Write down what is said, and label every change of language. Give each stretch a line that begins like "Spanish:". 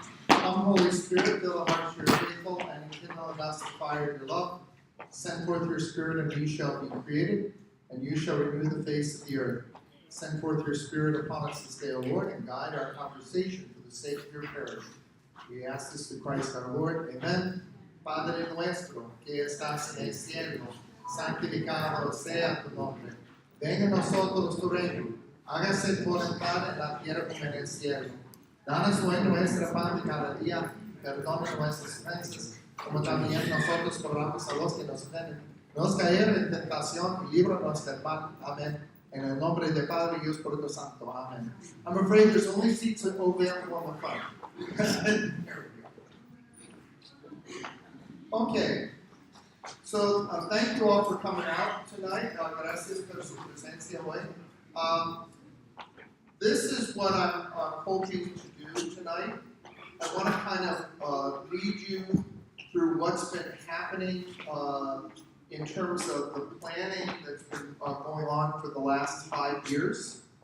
English: Come, Holy Spirit, fill the hearts of your faithful, and enkindle in us the fire of your love. Send forth your Spirit, and you shall be created, and you shall renew the face of the earth. Send forth your Spirit upon us this day, O Lord, and guide our conversation for the sake of your parish. We ask this through Christ our Lord. Amen.
Spanish: Padre nuestro, que estás en el cielo, santificado sea tu nombre. Venga a nosotros tu reino. Hágase tu voluntad en la tierra como en el cielo. Danos hoy nuestra pan de cada día. Perdona nuestras ofensas, como también nosotros perdonamos a los que nos ofenden. No nos caer en tentación y líbranos del mal. Amén. En el nombre del Padre y del Espíritu Santo. Amén.
English: I'm afraid there's only seats available on the front. There we go. Okay. So thank you all for coming out tonight.
Spanish: Gracias por su presencia hoy.
English: This is what I'm hoping to do tonight. I want to kind of lead you through what's been happening in terms of the planning that's been going on for the last 5 years.